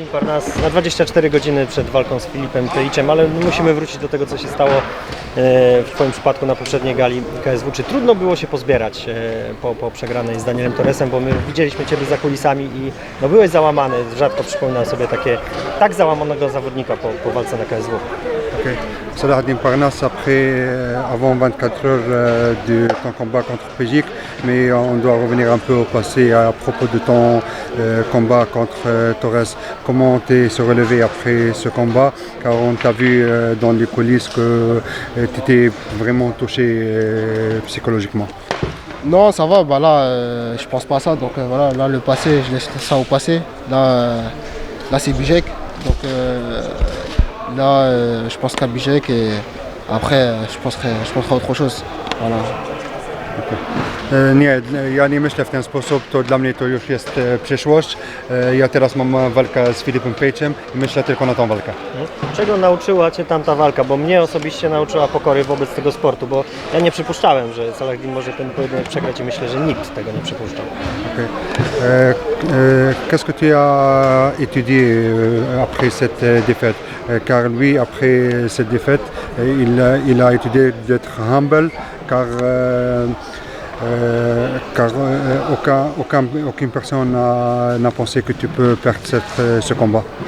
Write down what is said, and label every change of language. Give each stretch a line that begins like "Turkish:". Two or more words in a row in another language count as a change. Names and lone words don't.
Polish: nas na 24 godziny przed walką z Filipem Teiczem, ale musimy wrócić do tego, co się stało w Twoim przypadku na poprzedniej gali KSW. Czy trudno było się pozbierać po przegranej z Danielem Torresem, bo my widzieliśmy Ciebie za kulisami i no, byłeś załamany, rzadko przypominam sobie tak załamanego zawodnika po walce na KSW. Okay.
French: Saladin Parnasse, avant 24 heures de ton combat contre Pejic, mais on doit revenir un peu au passé à propos de ton combat contre Torres. Comment tu se relevé après ce combat? Car on t'a vu dans les coulisses que tu étais vraiment touché psychologiquement. Non, ça va, bah là, je pense pas à ça, donc voilà, là le passé, je laisse ça au passé. Là c'est Bijek, donc là je pense qu'à Bijek et après je penserai à autre chose. Voilà.
Polish: Nie, ja nie myślę w ten sposób, to dla mnie to już jest przyszłość. Ja teraz mam walkę z Filipem Teiczem i myślę tylko na tą walkę. Czego nauczyła Cię tamta walka? Bo mnie osobiście nauczyła pokory wobec tego sportu, bo ja nie przypuszczałem, że Saladin może ten pojedynek przegrać i myślę, że nikt tego nie przypuszczał. Okay.
French: Qu'est-ce que tu as étudié après cette défaite? Car lui, après cette défaite, il a étudié d'être humble, car aucune personne n'a pensé que tu peux perdre ce combat.